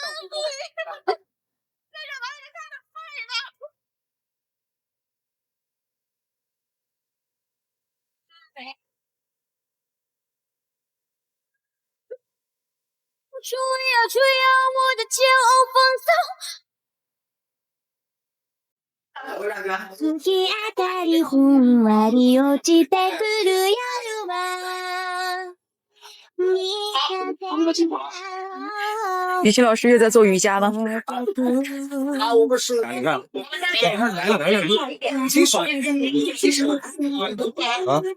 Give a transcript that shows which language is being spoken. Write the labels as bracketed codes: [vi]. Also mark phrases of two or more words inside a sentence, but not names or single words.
[zh] 吹呀吹呀，我的骄傲放纵。 [ja] 月明かりふんわり落ちてくる夜は。 [zh] 雨欣老师又在做瑜伽了。啊，我们是，你看，来了，挺爽，挺爽啊！